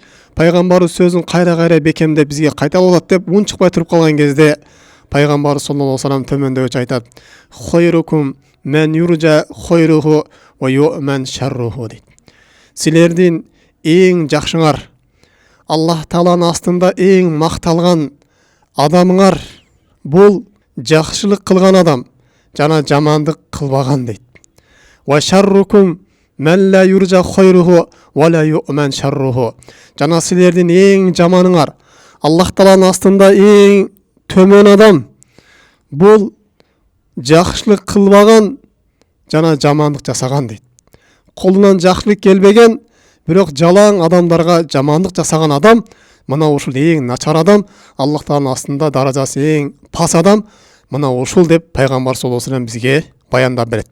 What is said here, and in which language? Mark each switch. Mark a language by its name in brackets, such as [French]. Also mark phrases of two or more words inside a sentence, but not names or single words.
[Kyrgyz] Пайгамбарыбыз сөзүн кайра бекемдеп бизге кайталап атат деп унчукпай туруп калган кезде Пайгамбар [Arabic] صلى الله عليه وسلم [Kyrgyz] төмөндөгүчө айтат: [Arabic] «خيركم من يرجى خيره ويؤمن شره» [Kyrgyz] дейт. Силердин эң жакшыңар, Аллах Тааланын астында эң макталган адамыңар бул жакшылык кылган адам жана жамандык кылбаган дейт. [Arabic] وشركم من لا يرجى خيره ولا يؤمن شره. [Kyrgyz] Жана силердин эң жаманыңар, Аллах Тааланын астында эң төмөн адам бул жакшылык кылбаган жана жамандык жасаган дейт. Колунан жакшылык келбеген, бирок жалаң адамдарга жамандык жасаган адам, мына ушул эң начар адам, Аллах Тааланын астында даражасы эң пас адам, мына ушул деп Пайгамбар [Arabic] صلى الله عليه وسلم [Kyrgyz] бизге баяндап берет.